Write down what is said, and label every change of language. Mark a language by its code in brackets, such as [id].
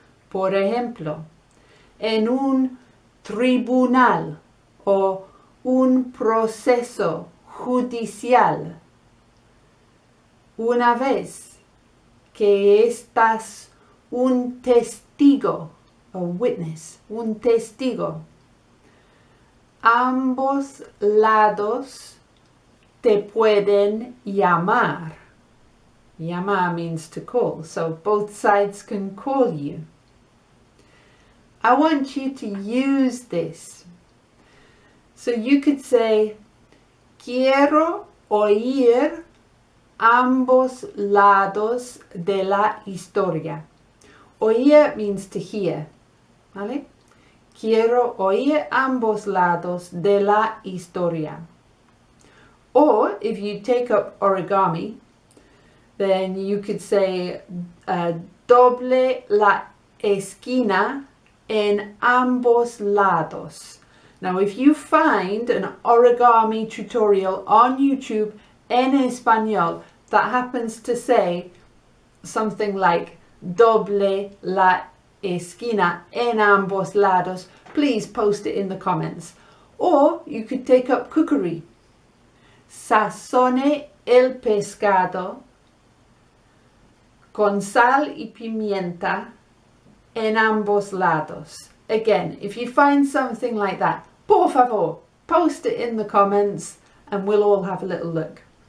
[es] Por ejemplo, en un tribunal o un proceso judicial, una vez que estás un testigo, [en] a witness, [es] un testigo, ambos lados te pueden llamar. [en] Llamar means to call, so both sides can call you. I want you to use this. So you could say, [es] quiero oír ambos lados de la historia. [en] Oír means to hear, [es] ¿vale? Quiero oír ambos lados de la historia. [en] Or if you take up origami, then you could say, [es] doble la esquina en ambos lados. [en] Now, if you find an origami tutorial on YouTube en español that happens to say something like [es] doble la esquina en ambos lados, [en] please post it in the comments. Or you could take up cookery. [es] Sazone el pescado con sal y pimienta en ambos lados. [en] Again, if you find something like that, [es] por favor, [en] post it in the comments and we'll all have a little look.